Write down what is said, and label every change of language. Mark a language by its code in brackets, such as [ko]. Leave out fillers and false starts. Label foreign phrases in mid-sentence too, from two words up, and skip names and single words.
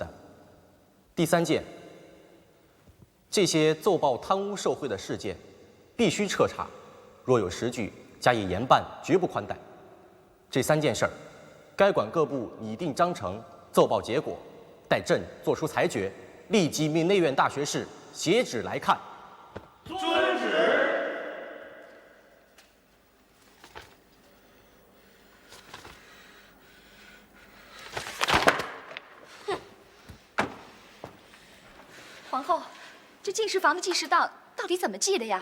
[zh] 第三件，這些奏報貪污受賄的事件，必須徹查，若有實據，加以嚴辦，絕不寬待。這三件事兒，該管各部擬定章程，奏報結果，待朕作出裁決，立即命內院大學士寫旨來看。遵旨。皇后，这进士房的记事档到底怎么记的呀？